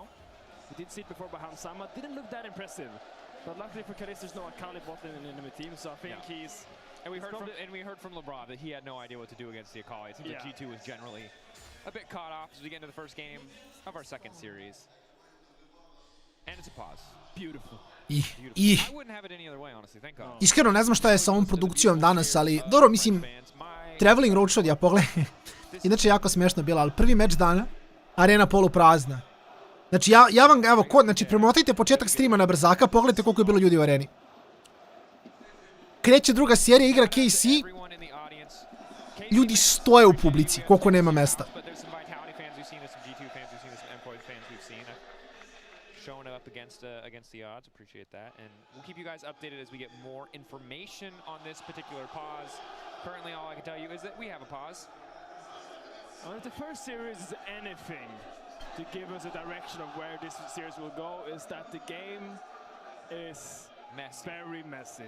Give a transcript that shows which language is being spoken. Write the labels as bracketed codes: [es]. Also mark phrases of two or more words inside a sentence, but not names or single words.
[en] We did see it before by Hansama. Didn't look that impressive. But luckily for Kalist, there's no Akali bot in the enemy team, so I think he's... And we heard from LeBron that he had no idea what to do against the Akali. It seems like G2 was generally a bit caught off as we get into the first game of our second series. And it's a pause. Beautiful. I I wouldn't have it any other way, honestly. Thank God. [sr] iskreno ne znam šta je sa ovom produkcijom danas, ali dobro, mislim, Traveling Roadshow, ja pogledaj. Inače, jako smiješno bilo, ali prvi meč dana, arena poluprazna. Znači, ja vam, evo, znači, premotajte početak streama na brzaka, pogledajte koliko je bilo ljudi u areni. Kreće druga serija, igra KC, ljudi stoje u publici, koliko nema mesta. [en] Against the odds, appreciate that, and we'll keep you guys updated as we get more information on this particular pause. Currently, all I can tell you is that we have a pause. Well, if the first series is anything to give us a direction of where this series will go, is that the game is very messy.